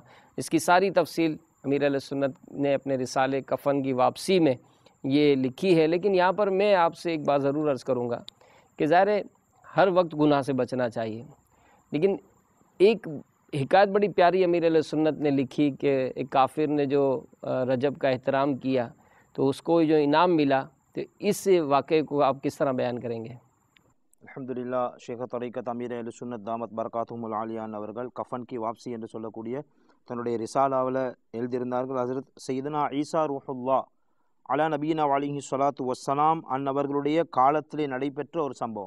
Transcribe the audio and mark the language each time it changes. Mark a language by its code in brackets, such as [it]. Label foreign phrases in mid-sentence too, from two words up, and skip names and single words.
[ur] اس کی ساری تفصیل امیر اہل سنت نے اپنے رسالے کفن کی واپسی میں یہ لکھی ہے، لیکن یہاں پر میں آپ سے ایک بات ضرور عرض کروں گا کہ ظاہر ہے ہر وقت گناہ سے بچنا چاہیے، لیکن ایک حکایت بڑی پیاری امیر اہل سنت نے لکھی کہ ایک کافر نے جو رجب کا احترام کیا تو اس کو جو انعام ملا، تو اس واقعے کو آپ کس طرح بیان کریں گے؟ [ta] அல்ஹம்துலில்லாஹ் ஷேக தரீகத் அமீர் அஹ்லுஸ் சுன்னத் தாமத் பரகாத்துஹுல் ஆலியான் அவர்கள் கஃபன் கி வாப்சி என்று சொல்லக்கூடிய தன்னுடைய ரிசாலாவில் எழுதியிருந்தார்கள். ஹஸரத் சையதுனா ஈசா ரூஹுல்லா [ar] على نبينا عليه الصلاة والسلام [ta] அன்னவர்களுடைய காலத்திலே நடைபெற்ற ஒரு சம்பவம்.